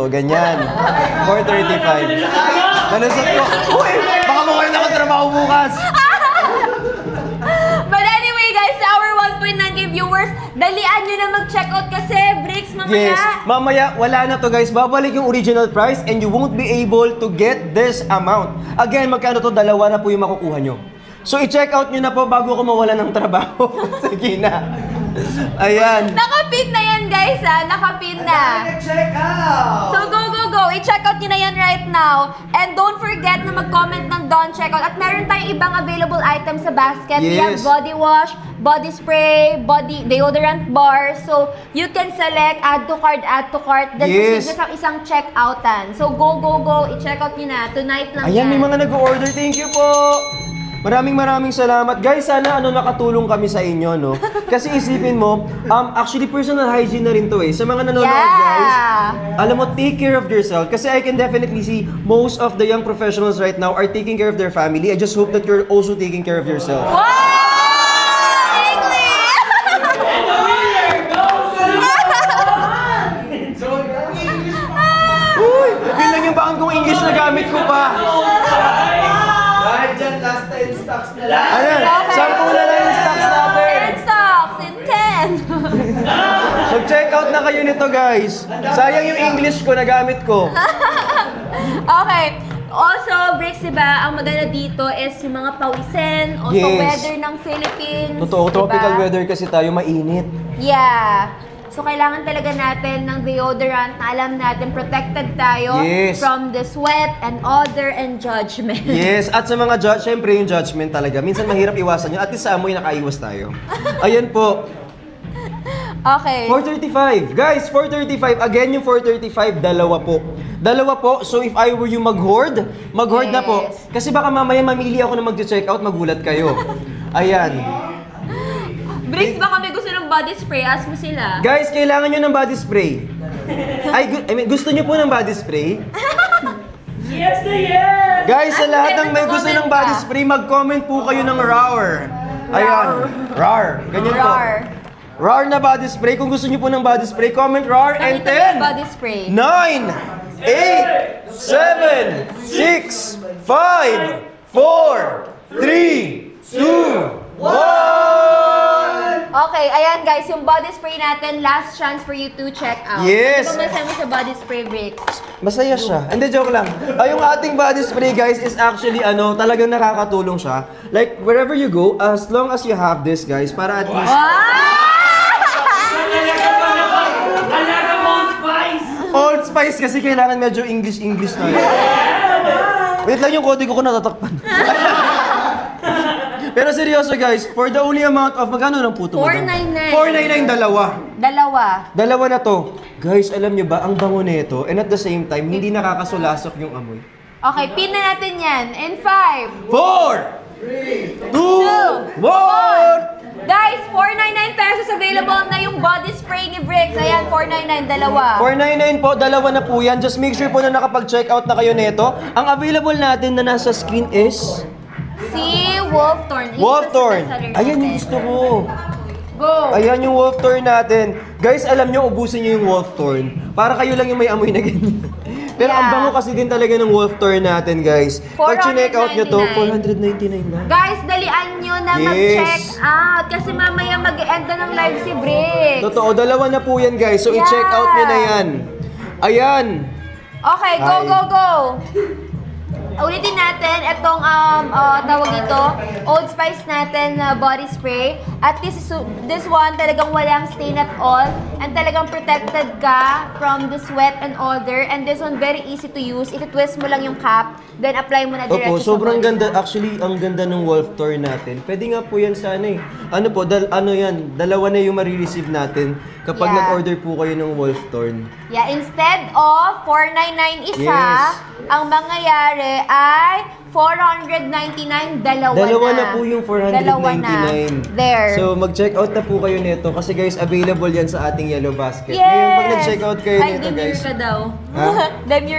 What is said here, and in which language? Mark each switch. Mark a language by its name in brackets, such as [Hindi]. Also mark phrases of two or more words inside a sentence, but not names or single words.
[Filipino] Ganyan. 435. Nalusot ko. Uy! Baka mawala na ako trabaho bukas. [English] But anyway guys, [Filipino] sa [English] our 1.9k viewers, [Filipino] dalian nyo na mag- [English] check out [Filipino] kasi Bricks mamaya. Yes. Mamaya, wala na to guys. Babalik yung [English] original price and you won't be able to get this amount. Again, [Filipino] magkano to? Dalawa na po yung makukuha nyo. So, i- [English] check out [Filipino] nyo na po bago ako mawala ng trabaho. Sige na. Ayan. Nakapin na yan guys ha, nakapin na. [English] Check out! So go. [Filipino] I- [English] check out [Filipino] nyo na yan [English] right now. And don't forget [Filipino] na mag-comment ng Don Checkout. At meron tayong ibang available items sa basket. [English] Yes. We have body wash, body spray, body deodorant bar. So you can select add to cart. Then Yes. [Filipino] proceed sa isang checkoutan. [English] So go. [Filipino] I- [English] check out [Filipino] nyo na. Tonight lang Ayan, yan. may mga nag-order. [English] Thank you [Filipino] po! Maraming salamat. Guys, sana nakatulong kami sa inyo, no? Kasi isipin mo, actually [English] personal hygiene [Filipino] na rin to eh. Sa mga nanonood, guys, alam mo, [English] take care of yourself. Kasi I can definitely see most of the young professionals right now are taking care of their family. I just hope that you're also taking care of yourself. Wow! English! [Filipino] Uy! Yun lang yung baang kong English na gamit ko pa. Dahil dyan, last 10 stocks na lang. Ayan, 10 na lang yung stocks natin. [English] 10 stocks in 10. [Filipino] Mag- [English] check out [Filipino] na kayo nito, guys. Sayang yung English ko na gamit ko. [English] Okay. [Filipino] Also, Bricks, diba, ang maganda dito is yung mga pawisin, also [English] Yes. [Filipino] weather ng Philippines. Totoo, tropical diba? weather kasi tayo, mainit. [English] Yeah. [Filipino] So, kailangan talaga natin ng deodorant na alam natin protected tayo [English] Yes. from the sweat and odor and judgment. Yes, [Filipino] at sa mga syempre yung judgment talaga. Minsan mahirap iwasan yun. At least sa amoy nakaiwas tayo. Ayan po. [English] Okay. [Filipino] 435. Guys, 435. Again, yung 435, dalawa po. Dalawa po. [English] So if I were you [Filipino] mag-hoard na po. [English] Yes. [Filipino] Kasi baka mamaya mamili ako na mag- [English] check out, [Filipino] magulat kayo. Ayan. Bricks, baka may gusto ng body spray, ask mo sila. Guys, kailangan nyo ng [English] body spray. I mean, [Filipino] gusto nyo po ng [English] body spray? [Filipino] Yes na yes! Guys, sa lahat ng may Comment gusto ng ka. [English] body spray, [Filipino] mag-comment po kayo ng RAR. Ayan. RAR. Ganyan po. RAR. RAR na [English] body spray. [Filipino] Kung gusto nyo po ng [English] body spray, [Filipino] comment RAR and Nakita mo yung 10, [English] body spray. 9, 8, 7, 6, 5, 4, 3, 2, 1! [Filipino] Okay, ayan guys, yung [English] body spray [Filipino] natin, [English] last chance for you to check out. Yes. [Filipino] Ano ba mo sa [English] body spray, [Filipino] Bricks? Masaya siya. Hindi, joke lang. Yung ating [English] body spray, [Filipino] guys, [English] is actually, [Filipino] talagang nakakatulong siya. [English] Like, wherever you go, as long as you have this, [Filipino] guys, para at least... Alaga mo ang spice! Old Spice kasi kailangan medyo English na yun. Wait lang, yung kode ko natatakpan. Pero seryoso guys, [English] for the only amount of, [Filipino] magkano lang po ito? 499. 499, dalawa. Dalawa Na to. Guys, alam nyo ba, ang bango nito, [English] and at the same time, [Filipino] hindi nakakasulasok yung amoy. Okay, pin na natin yan. In 5, 4, 2, 1! Guys, 499 pesos available na yung [English] body spray [Filipino] ni Bricks. Ayan, 499, dalawa. 499 po, dalawa na po yan. [English] Just make sure [Filipino] po na nakapag- [English] check out [Filipino] na kayo nito. Ang available natin na nasa screen is... Si Wolfthorn. Wolfthorn. Ayan yung gusto ko. Go. Ayan yung Wolfthorn natin. Guys, alam nyo, ubusin nyo yung Wolfthorn. Para kayo lang yung may amoy na ganyan. Pero ang bango kasi din talaga ng Wolfthorn natin, guys. Pag chinek out nyo to, 499 lang. Guys, dalian nyo na mag- [English] check out. [Filipino] Kasi mamaya mag-end na ng live si Bricks. Totoo, dalawa na po yan, guys. So, i- [English] check out [Filipino] nyo na yan. Ayan. [English] Okay, go. [Filipino] Ulitin natin itong tawag dito, Old Spice natin na [English] body spray. At this one [Filipino] talagang walang [English] stain at all. And talagang protected ka from the sweat and odor. And this one very easy to use. [Filipino] Iti-twist mo lang yung cap, then apply mo na diretso Opo, sa sobrang body. ganda. Actually, ang ganda ng Wolfthorn natin. Pwede nga po yan sana eh. Ano po, dalawa na yung marireceive natin kapag nag-order po kayo ng Wolfthorn. [English] Yeah, instead of 499 isa, Yes. [Filipino] ang mangyayari ay 499 Dalawa na po yung 499. Dalawa na. There. So, mag- [English] check out [Filipino] na po kayo nito kasi guys, available yan sa ating Yellow Basket. [English] Yes! [Filipino] Ngayon, pag nag- [English] check out [Filipino] kayo nito, demure guys. ka daw. Ha?